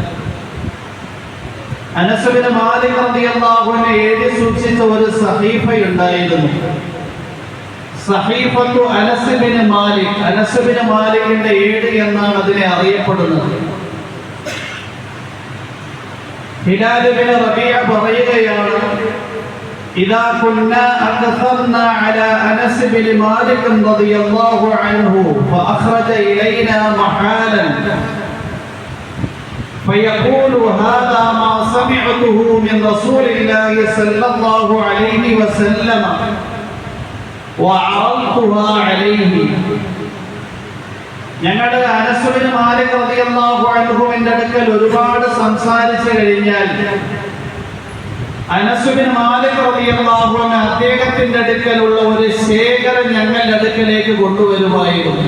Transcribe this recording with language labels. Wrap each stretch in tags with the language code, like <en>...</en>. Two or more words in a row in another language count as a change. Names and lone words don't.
<ml>അനസ് ബിൻ മാലിക്</ml> <ar>رضي الله عنه</ar> <ml>എഴുതി സൂക്ഷിച്ച ഒരു സഹീഫയുണ്ടായിരുന്നു. സഹീഫത്തു അനസ് ബിൻ മാലിക്, അനസ് ബിൻ മാലിക്കിന്റെ ഏട് എന്നാണ് അതിനെ അറിയപ്പെടുന്നത്. ഹിലാൽ ബിൻ റബീഅ പറയുകയാണ്,</ml> <ar>إذا كنا أكثرنا على أنس بن مالك رضي الله عنه فأخرج إلينا محالا فيقول هذا ما سمعته من رسول الله صلى الله عليه وسلم وعرضتها عليه.</ar> <ml>ഞങ്ങളുടെ അനസ് ബിൻ മാലിക് റളിയല്ലാഹു അൻഹുവിന്റെ അടുക്കൽ ഒരുപാട് സംസാരിച്ചു കഴിഞ്ഞാൽ അനസ് ബിൻ മാലിക്</ml> <ar>رضي الله عنه</ar> <ml>അദ്ദേഹത്തിന്റെ അടുക്കലുള്ള ഒരു ശേഖരം ഞങ്ങളുടെ അടുക്കലേക്ക് കൊണ്ടുവരുമായിരുന്നു.</ml>